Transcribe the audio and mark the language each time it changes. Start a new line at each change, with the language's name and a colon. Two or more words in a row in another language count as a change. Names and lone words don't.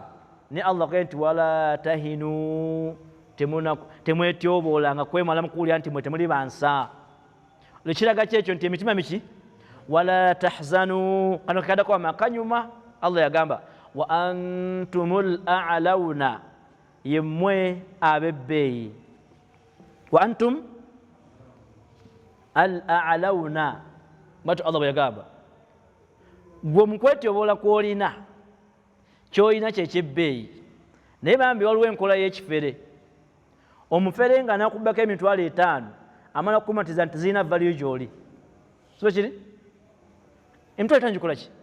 Ganda: Ne Allah kagamba nti
Arabic: wala tahinu
Ganda: temwetyoboolanga kwemala mu kuwulira nti mwe temuli bansa. Ekiraga kyekyo nti emitima miki?
Arabic: Wala tahzanu.
Ganda: Kano kadako amakanyuma Allah yagamba
Arabic: wa antumul a'launa,
Ganda: yemmwe abebbeeyi.
Arabic: Wa antum al-a'launa
Ganda: batu Allah yagamba gwe mukwetyobola kw'olina ky'olina kyekibbeeyi. Naye bambi waliwo enkola y'ekifere. Omufere nga nakubbako emitwalo 5 amala kukumatiza nti zirina value gy'oli. So kiri? Emitwalo 5 gikola ki?